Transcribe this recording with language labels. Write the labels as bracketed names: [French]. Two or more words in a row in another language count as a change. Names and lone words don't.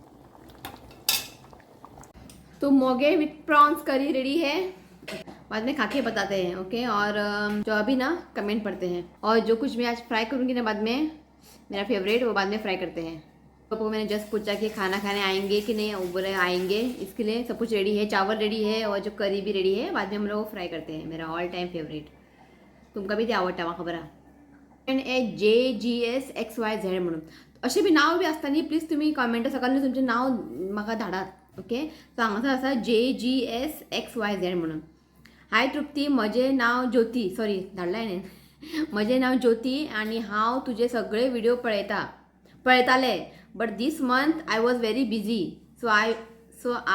[Hindi] तो मोगे [English] with prawns curry [Hindi] रेडी है बाद में खा के बताते हैं ओके और जो अभी ना कमेंट पढ़ते हैं और जो कुछ मैं आज फ्राई करूँगी ना बाद में मेरा फेवरेट वो बाद में फ्राई करते हैं तो मैंने जस्ट पूछा कि खाना खाने आएंगे कि नहीं बोले आएंगे इसके लिए सब कुछ रेडी है चावल रेडी है और जो करी भी रेडी है बाद में हम लोग फ्राई करते हैं मेरा [English] all time favourite [Konkani] तुमका भी ते आवडटा म्हाका खबर JGSXYZ म्हणून अशें बी नांव बी आसता न्ही प्लीज तुमी कमेंटा सकयल तुमचें नांव म्हाका धाडात [English] OK so [Konkani] हांगासर आसा JGSXYZ म्हणून हाय तृप्ती म्हजें नांव ज्योती सॉरी धाडलें हांवें म्हजें नांव ज्योती आनी हांव तुजे सगळे व्हिडिओ पळयताले [English] but this month I was very busy so